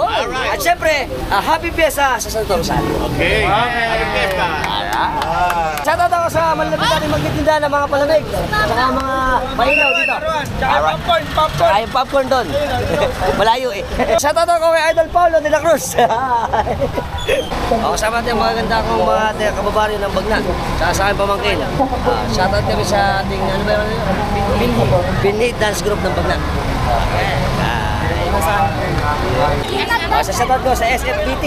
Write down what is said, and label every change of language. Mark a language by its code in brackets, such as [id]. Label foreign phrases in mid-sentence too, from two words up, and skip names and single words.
[tl] At siyempre, [en] happy fiesta [tl] sa Santo Rosario. [en] Okay. Happy Fiesta. [tl] Shoutout ako sa malapit natin magtitinda ng mga palamig. Tsaka mga pahilaw dito. Tsaka popcorn. Tsaka yung popcorn doon. Malayo eh. Shoutout ako kay Idol Paulo de la Cruz. Kasama natin mga ganda akong mga kababaryo ng Bagna. Tsaka sa aking pamangkin. Shoutout kami sa ating, ano ba yun? Binhit Dance Group ng Bagna. Sa shoutout ko sa SFPT.